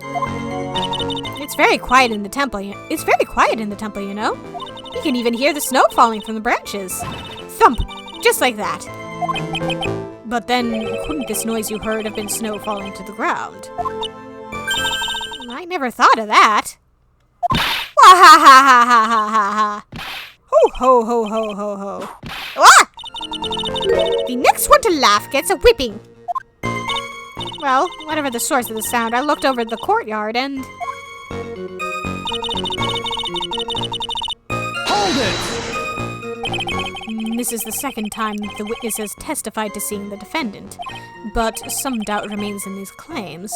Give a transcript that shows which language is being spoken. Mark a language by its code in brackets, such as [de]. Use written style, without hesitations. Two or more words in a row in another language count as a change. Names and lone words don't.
[en] It's very quiet in the temple. It's very quiet in the temple, you know. You can even hear the snow falling from the branches. Thump! Just like that. But then, couldn't this noise you heard have been snow falling to the ground? I never thought of that. Wah ha ha ha ha ha ha ha. Ho ho ho ho ho ho. Ah! The next one to laugh gets a whipping. Well, whatever the source of the sound, I looked over the courtyard and... Hold it! This is the second time the witness has testified to seeing the defendant, but some doubt remains in these claims.